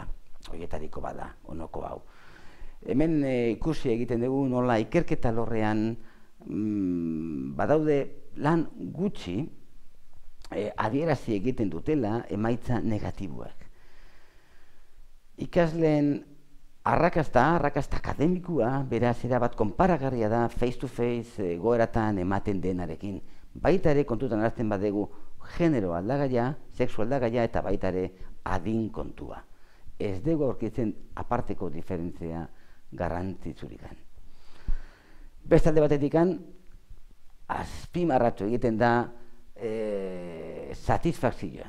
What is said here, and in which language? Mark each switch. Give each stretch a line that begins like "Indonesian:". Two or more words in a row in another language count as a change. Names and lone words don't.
Basque: Horietariko bada, honoko hau. Hemen ikusi egiten dugu nola ikerketa lorrean badaude lan gutxi adierazi egiten dutela emaitza negatiboak. Ikasleen arrakasta akademikua, beraz erabat konparagarria da
English: face-to-face
Basque: egoeratan ematen denarekin. Baita ere kontutan hartzen badegu genero aldagaia, sexu aldagaia eta baita ere adin kontua. Ez dugu aurkitzen aparteko diferentzia garrantzitsurikan. Beste alde batetikan, azpimarratu egiten da satisfakzioa.